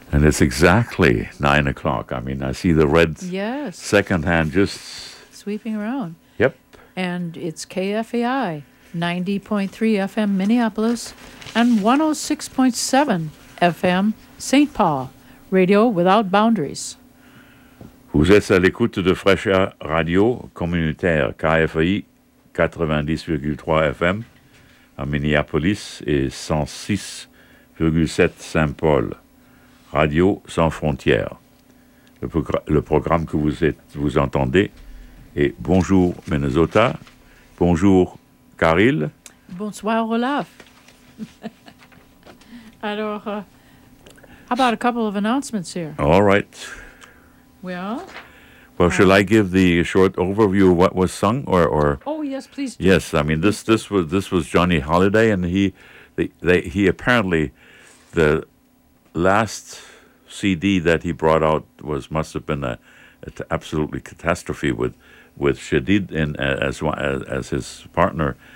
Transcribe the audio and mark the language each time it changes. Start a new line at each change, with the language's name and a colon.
English: And it's exactly 9 o'clock. I mean, I see the red second hand just sweeping around. Yep. And it's KFAI, 90.3 FM Minneapolis, and 106.7 FM St. Paul, Radio Without Boundaries.
French: Vous êtes à l'écoute de Fresh Air Radio Communautaire, KFAI 90,3 FM à Minneapolis et 106,7 Saint-Paul, Radio Sans Frontières. Le programme que vous entendez est Bonjour Minnesota, Bonjour Caril. Bonsoir Olaf. Alors,
English: how about a couple of announcements here? All right. Well, shall I give the short overview of what was sung, or? Oh yes, please. Do. Yes, I mean this was Johnny Hallyday, and he apparently the last CD that he brought out must have been an absolutely catastrophe with Shadid in as his partner.